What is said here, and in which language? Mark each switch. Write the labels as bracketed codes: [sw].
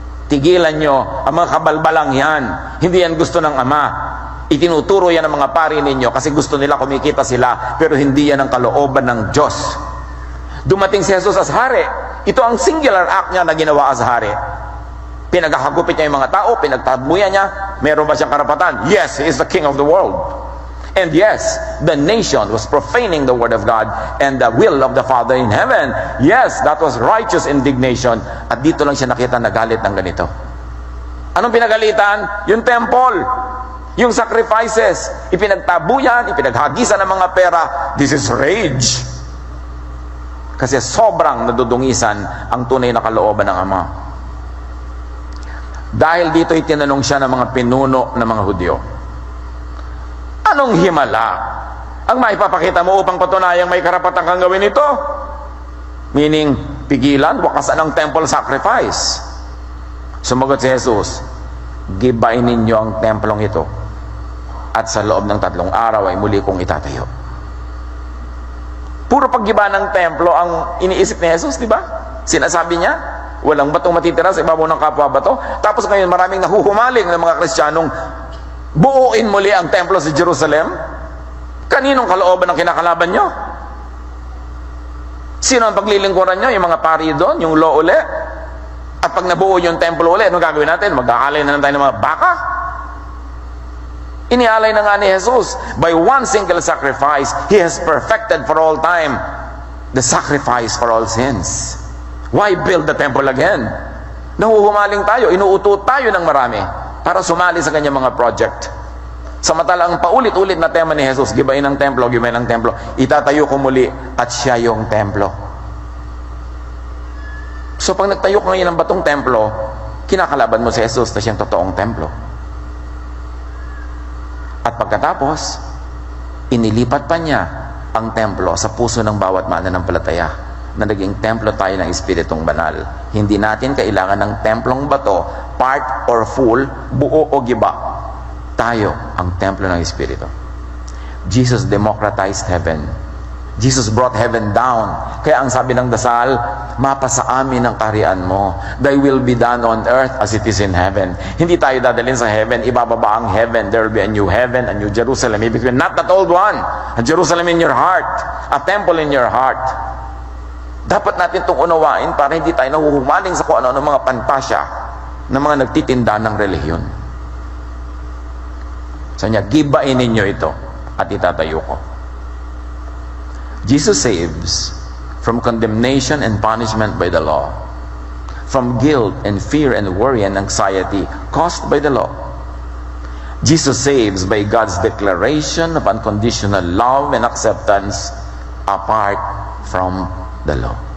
[tl] Tigilan nyo ang mga kabalbalang yan. Hindi yan gusto ng ama. Itinuturo yan ng mga pari ninyo kasi gusto nila kumikita sila, pero hindi yan ang kalooban ng Diyos. Dumating si Jesus as hari. Ito ang singular act niya na ginawa as hari. Pinaghagupit niya yung mga tao, pinagtabuyan niya. Meron ba siyang karapatan? [en] Yes, he is the king of the world. And yes, the nation was profaning the word of God and the will of the Father in heaven. Yes, that was righteous indignation. [tl] At dito lang siya nakita na galit ng ganito. Anong pinagalitan? Yung temple. Yung sacrifices, ipinagtabuyan, ipinaghagisan ng mga pera. [en] This is rage. [tl] Kasi sobrang nadudungisan ang tunay na kalooban ng Ama. Dahil dito itinanong siya ng mga pinuno ng mga Hudyo, anong himala ang maipapakita mo upang patunayang may karapatan kang gawin ito? Meaning, pigilan, wakasan ng temple sacrifice. Sumagot si Jesus, gibain ninyo ang templong ito at sa loob ng 3 araw ay muli kong itatayo. Puro paggiba ng templo ang iniisip ni Jesus, di ba? Sinasabi niya, walang batong matitira sa ibabaw ng kapwa bato. Tapos ngayon maraming nahuhumaling ng mga Kristiyanong buuin muli ang templo sa Jerusalem. Kaninong kalooban ang kinakalaban nyo? Sino ang paglilingkuran nyo? Yung mga pari doon, yung law uli? At pag nabuo yung templo uli, anong gagawin natin? Mag-aalay na lang tayo ng mga baka? Inialay na nga ni Jesus. [en] By one single sacrifice, He has perfected for all time the sacrifice for all sins. Why build the temple again? [tl] Nahuhumaling tayo, inuuto tayo ng marami para sumali sa kanyang mga project. Samantalang paulit-ulit na tema ni Jesus, gibain ang templo, gibain ang templo, itatayo ko muli at siya yung templo. So pag nagtayo ka ngayon ng batong templo, kinakalaban mo si Jesus na siyang totoong templo. At pagkatapos, inilipat pa niya ang templo sa puso ng bawat mananampalataya na naging templo tayo ng Espiritong Banal. Hindi natin kailangan ng templong bato, [en] part or full, [tl] buo o giba. Tayo ang templo ng Espiritu. [en] Jesus democratized heaven. Jesus brought heaven down. [tl] Kaya ang sabi ng dasal, mapasa amin ang kaharian mo. [en] Thy will be done on earth as it is in heaven. [tl] Hindi tayo dadalhin sa heaven, ibababa ang heaven. [en] There will be a new heaven, a new Jerusalem. [tl] Ibig sabihin, [en] not that old one. A Jerusalem in your heart. A temple in your heart. [tl] Dapat natin itong unawain para hindi tayo nahuhumaling sa kung ano ng mga pantasya ng mga nagtitinda ng relihiyon. So niya, gibain ninyo ito at itatayo ko. [en] Jesus saves from condemnation and punishment by the law, from guilt and fear and worry and anxiety caused by the law. Jesus saves by God's declaration of unconditional love and acceptance apart from the law.